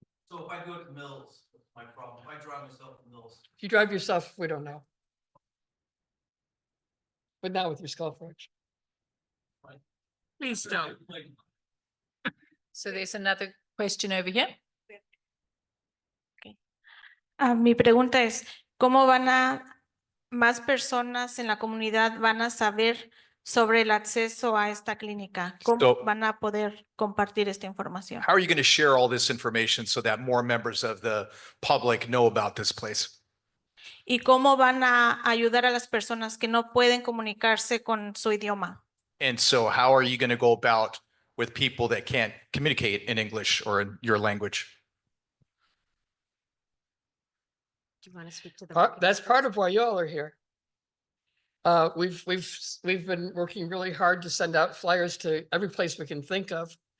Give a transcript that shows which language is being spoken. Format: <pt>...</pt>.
<en>So if I go to Mills, what's my problem? If I drive myself to Mills. if you drive yourself, we don't know. But not with your skull fracture. Please don't. So there's another question over here.</en> <es>Mi pregunta es, ¿cómo van a más personas en la comunidad van a saber sobre el acceso a esta clínica? ¿Cómo</es> <en>So-</en> <es>van a poder compartir esta información?</es> <en>How are you going to share all this information so that more members of the public know about this place?</en> <es>¿Y cómo van a ayudar a las personas que no pueden comunicarse con su idioma?</es> <en>And so how are you going to go about with people that can't communicate in English or in your language? Do you want to speak to the? That's part of why y'all are here. We've been working really hard to send out flyers to every place we can think of.</en>